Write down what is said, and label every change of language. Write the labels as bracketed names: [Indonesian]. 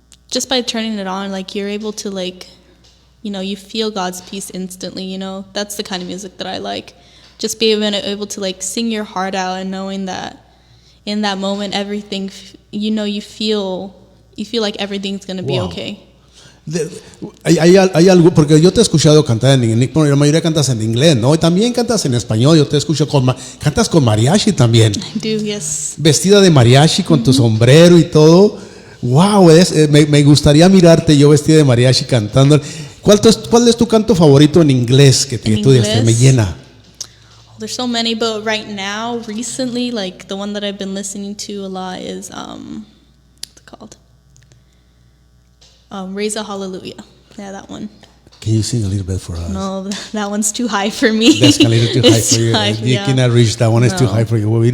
[English] Just by turning it on, like you're able to like, you know, you feel God's peace instantly, you know. That's the kind of music that I like. Just being able to like sing your heart out and knowing that in that moment everything, you know, you feel like everything's going to be okay. [Spanish] Hay algo, porque yo te he escuchado cantar en inglés, la mayoría cantas en inglés, ¿no? Y también cantas en español, yo te escucho cantas con mariachi también. [English] I do, yes. [Spanish] Vestida de mariachi con tu sombrero y todo. Wow, me gustaría mirarte yo vestida de mariachi cantando. ¿Cuál es tu canto favorito en inglés que tú dices, me llena? [English] There's so many, but right now, recently, like the one that I've been listening to a lot is what's it called? Raise a Hallelujah. Yeah, that one. Can you sing a little bit for us? No, that one's too high for me. That's a little too high for you. You cannot reach that one. It's too high for you.